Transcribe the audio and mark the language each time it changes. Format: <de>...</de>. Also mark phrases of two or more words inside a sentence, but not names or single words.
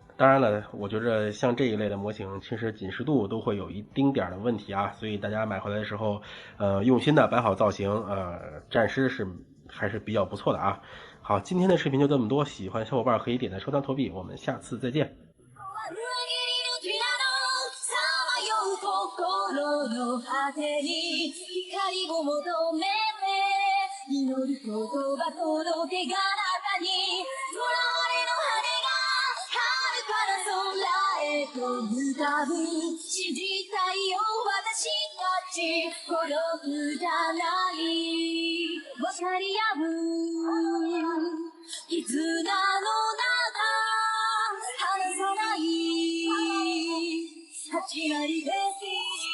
<zh>当然了，我觉得像这一类的模型，其实紧实度都会有一丁点的问题啊，所以大家买回来的时候，用心的摆好造型，战狮还是比较不错的啊。好，今天的视频就这么多，喜欢的小伙伴可以点赞收藏投币，我们下次再见。</zh> <ja>心の果てに光を求めて祈る言葉届けがあなたに囚われの羽が遥かな空へと浮かぶ信じたいよ私たち孤独じゃない分かり合う絆の中離さない立ち上げて</ja>